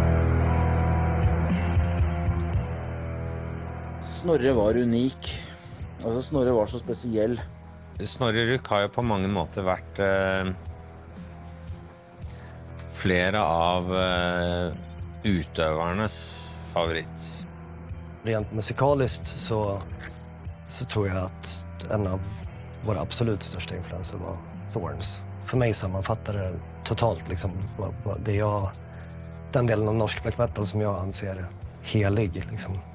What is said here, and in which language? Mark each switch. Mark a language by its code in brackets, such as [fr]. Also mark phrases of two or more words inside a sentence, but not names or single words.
[no] Snorre var unik. Altså, Snorre var så spesiell. Snorre Ruk har jo på mange måter vært flere av utøvernes favoritt. [sv] Rent musikaliskt så tror jag att en av våra absolut största influenser var Thorns. För mig sammanfattar det totalt liksom det den delen av norsk [en] black metal [sv] som jag anser helig liksom.